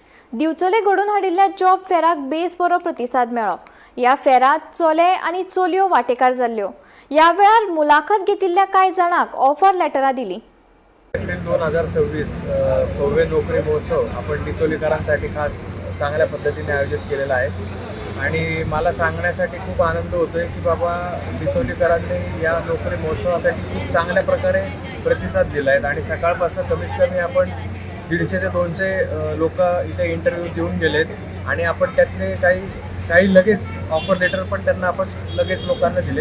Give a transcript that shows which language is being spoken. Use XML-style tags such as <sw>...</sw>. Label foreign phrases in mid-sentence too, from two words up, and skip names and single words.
<kok>दिवचले घडून हाडिल्ल्या जॉब फेराक बेस बरो प्रतिसाद मेळ्ळो। या फेरात चले आनी चलयो वांटेकार जाल्ल्यो। या वेळार मुलाखत घेतिल्ल्या कांय जाणांक</kok> <en>offer letters</en> <kok>दिली।</kok> <mr>एप्रिल 2026 भव्य नोकरी महोत्सव आपण डिचोलीकरांसाठी खास चांगल्या पद्धतीने आयोजित केलेला आहे आणि मला सांगण्यासाठी खूप आनंद होतोय की बाबा डिचोलीकरांनी या नोकरी महोत्सवासाठी खूप चांगल्या प्रकारे प्रतिसाद दिला आहे आणि सकाळपासून कमीत कमी आपण 150 ते 200 लोक इथे इंटरव्ह्यू देऊन गेलेत आणि आपण त्यातले काही लगेच</mr> <en>offer letter</en> <mr>पण त्यांना आपण लगेच लोकांना दिलेत।</mr>